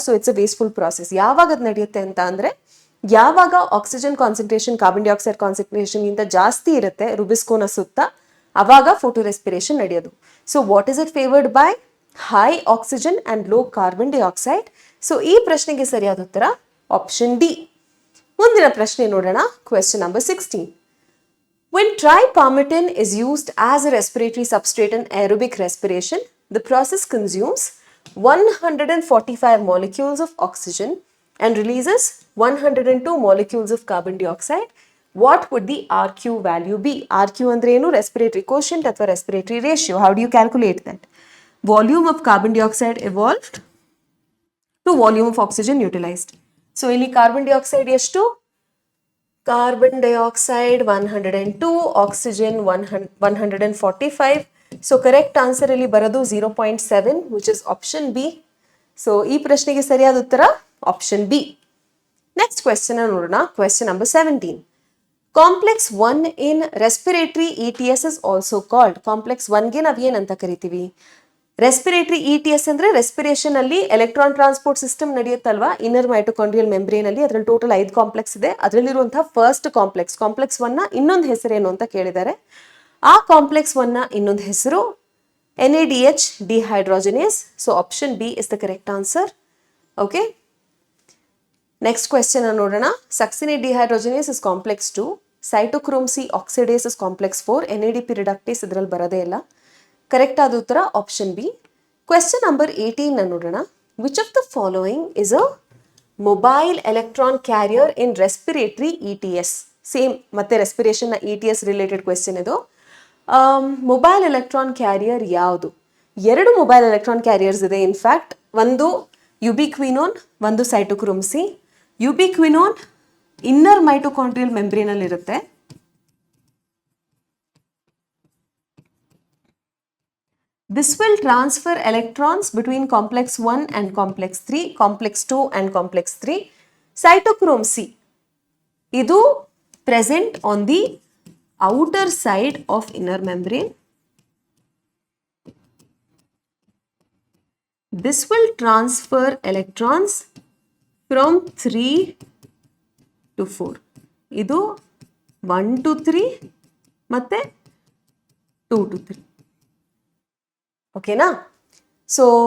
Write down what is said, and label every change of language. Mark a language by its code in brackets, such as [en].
[en] So it's a wasteful process. [kn] ಯಾವಾಗ ಅದು ನಡೆಯುತ್ತೆ ಅಂತ ಅಂದ್ರೆ ಯಾವಾಗ oxygen concentration carbon dioxide concentration ಗಿಂತ ಜಾಸ್ತಿ ಇರುತ್ತೆ ರುಬಿಸ್ಕೋನ ಸುತ್ತ, ಅವಾಗ ಫೋಟೋ ರೆಸ್ಪಿರೇಷನ್ ನಡೆಯೋದು. [en] So what is it favoured by? High oxygen and low carbon dioxide. [kn] So ಈ ಪ್ರಶ್ನೆಗೆ ಸರಿಯಾದ ಉತ್ತರ ಆಪ್ಷನ್ ಡಿ. ಮುಂದಿನ ಪ್ರಶ್ನೆ ನೋಡೋಣ. Question number 16. [en] When tripalmitin is used as a respiratory substrate in aerobic respiration, the process consumes 145 molecules of oxygen and releases 102 molecules of carbon dioxide. What would the RQ value be? RQ [kn] andre enu? [en] Respiratory quotient athwa respiratory ratio. How do you calculate that? Volume of carbon dioxide evolved to volume of oxygen utilized. [kn] So ಇಲ್ಲಿ carbon dioxide ಎಷ್ಟು? Carbon dioxide 102, oxygen 145. [en] So correct answer [kn] ಇಲ್ಲಿ ಬರೋದು [en] 0.7, which is option B. [kn] So ಈ ಪ್ರಶ್ನೆಗೆ ಸರಿಯಾದ ಉತ್ತರ option B. Next question ನೋಡೋಣ. Question number 17. [en] Complex 1 in respiratory ETS is also called. [kn] Complex 1 ಗೆ ನಾವು ಏನಂತ ಕರಿತೀವಿ? ರೆಸ್ಪಿರೇಟರಿ ETS ಅಂದ್ರೆ ರೆಸ್ಪಿರೇಷನ್ ಅಲ್ಲಿ electron transport system ನಡೆಯುತ್ತಲ್ವಾ inner mitochondrial membrane ಅಲ್ಲಿ. ಅದ್ರಲ್ಲಿ ಟೋಟಲ್ 5 ಕಾಂಪ್ಲೆಕ್ಸ್ ಇದೆ. ಅದರಲ್ಲಿರುವಂತಹ ಫಸ್ಟ್ ಕಾಂಪ್ಲೆಕ್ಸ್ 1 ನ ಇನ್ನೊಂದು ಹೆಸರೇನು ಅಂತ ಕೇಳಿದ್ದಾರೆ. ಆ ಕಾಂಪ್ಲೆಕ್ಸ್ 1 ನ ಇನ್ನೊಂದು ಹೆಸರು NADH ಡಿಹೈಡ್ರೋಜನೇಸ್. [en] So option B is the correct answer. Okay. Next question ನೋಡೋಣ. Succinate dehydrogenase is complex 2, cytochrome C oxidase is complex 4, NADP reductase [kn] ಇದರಲ್ಲಿ ಬರೋದೇ ಇಲ್ಲ. ಕರೆಕ್ಟ್ ಆದ ಉತ್ತರ ಆಪ್ಷನ್ ಬಿ. ಕ್ವೆಶ್ಚನ್ ನಂಬರ್ 18 ನೋಡೋಣ. [en] Which of the following is a mobile electron carrier in respiratory ETS? [kn] Same ಮತ್ತೆ respiration ನ ETS related question ಇದು. ಮೊಬೈಲ್ ಎಲೆಕ್ಟ್ರಾನ್ ಕ್ಯಾರಿಯರ್ ಯಾವುದು? 2 ಮೊಬೈಲ್ ಎಲೆಕ್ಟ್ರಾನ್ ಕ್ಯಾರಿಯರ್ಸ್ ಇದೆ. ಇನ್ಫ್ಯಾಕ್ಟ್ ಒಂದು ಯುಬಿಕ್ವಿನೋನ್, ಒಂದು ಸೈಟೋಕ್ರೋಮ್ C. ಯುಬಿಕ್ವಿನೋನ್ ಇನ್ನರ್ ಮೈಟೋಕಾಂಡ್ರಿಯಲ್ ಮೆಂಬ್ರೇನ್ ಅಲ್ಲಿ ಇರುತ್ತೆ. [en] This will transfer electrons between complex 1 and complex 3, complex 2 and complex 3. Cytochrome C [kn] idu [en] present on the outer side of inner membrane. This will transfer electrons from 3 to 4. [kn] Idu 1 to 3 ಮತ್ತೆ 2 to 3. ಓಕೆನಾ? So